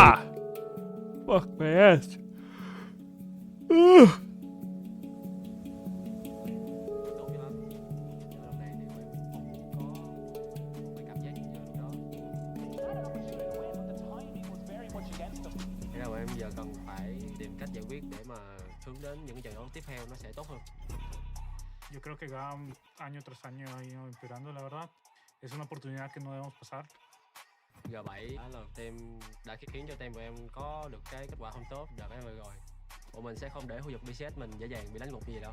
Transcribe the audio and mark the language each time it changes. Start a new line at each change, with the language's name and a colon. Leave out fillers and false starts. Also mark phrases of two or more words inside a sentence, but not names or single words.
English: Ah! Fuck my ass. Ugh.
Vietnamese: tốt cho lắm. Lần này thì em không có cái cảm giác như lúc đó. Thế là em giờ cần phải tìm cách giải quyết để mà hướng đến những trận đấu tiếp theo nó sẽ tốt hơn.
Spanish: Yo creo que GAM año tras año ha ido empeorando, la verdad. Es una oportunidad que no debemos pasar.
Vietnamese: G7 là team đã khiến cho team của em có được cái kết quả không tốt đợt em vừa rồi. Bọn mình sẽ không để khu vực BCS mình dễ dàng bị đánh gục như vậy đâu.